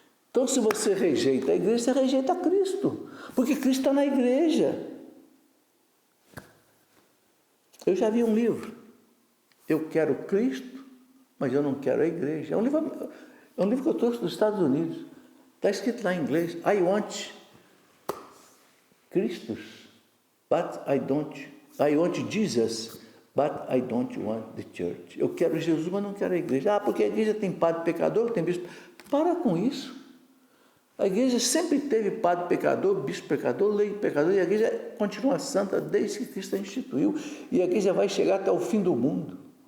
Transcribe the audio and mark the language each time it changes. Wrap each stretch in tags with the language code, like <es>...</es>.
<pt>Então, se você rejeita a igreja, você rejeita Cristo, porque Cristo está na igreja. Eu já vi um livro, Eu Quero Cristo, mas eu não quero a igreja. É um livro, É um livro que eu trouxe dos Estados Unidos. Está escrito lá em inglês.</pt> <en>I want Christus, but I don't. I want Jesus, but I don't want the church.</en> <pt>Eu quero Jesus, mas não quero a igreja. Ah, porque a igreja tem padre pecador, tem bispo. Para com isso. A igreja sempre teve padre pecador, bispo pecador, lei pecador, e a igreja continua santa desde que Cristo a instituiu, e a igreja vai chegar até o fim do mundo.</pt>